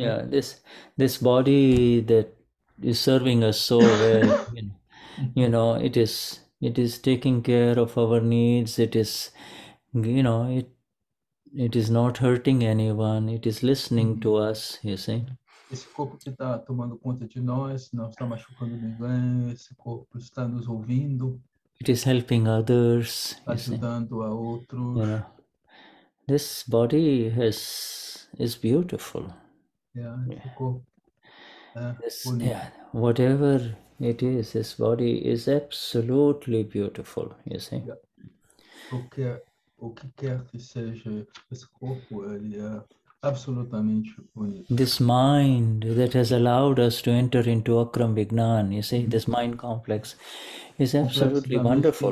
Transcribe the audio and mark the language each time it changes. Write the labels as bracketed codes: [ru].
[en] Yeah, this body that is serving us so well, it is taking care of our needs. It is, it is not hurting anyone. It is listening to us, you see. [pt] Esse corpo que está tomando conta de nós, não está machucando ninguém. Esse corpo está nos ouvindo. [en] It is helping others. [pt] Ajudando a outros. [en] This body is beautiful. [pt] Esse corpo [en] whatever it is, this body is absolutely beautiful, you see. [pt] O que quer que seja esse corpo, ele é absolutamente bonito. [en] This mind that has allowed us to enter into Akram Vignan, you see, this mind complex is absolutely wonderful,